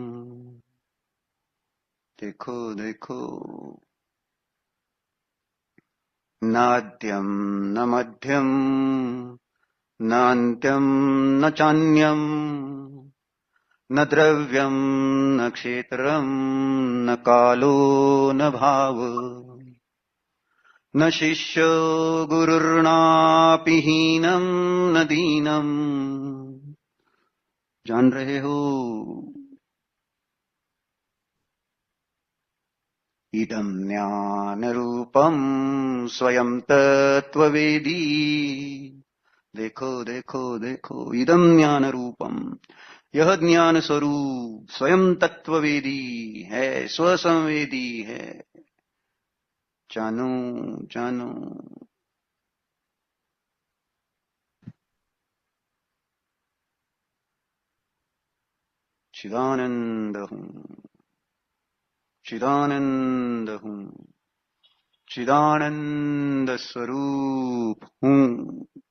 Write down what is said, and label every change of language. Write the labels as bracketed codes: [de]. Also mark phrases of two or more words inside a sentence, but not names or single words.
[hi] देखो देखो, [sa] नाद्यं न मध्यं नान्त्यं न चान्यं न द्रव्यं न क्षेत्रं न कालो न भाव न शिष्यो गुरुर्नापि हीनं न दीनं। [hi] जान रहे हो, [sa] इदं ज्ञानरूपं स्वयं तत्त्ववेदी। [hi] देखो देखो देखो, [sa] इदं ज्ञानरूपम, [hi] यह ज्ञान स्वरूप स्वयं तत्ववेदी है, स्वसंवेदी है। जानो जानो, चिदानंद हूँ चिदानंद हूँ चिदानंद स्वरूप हूँ।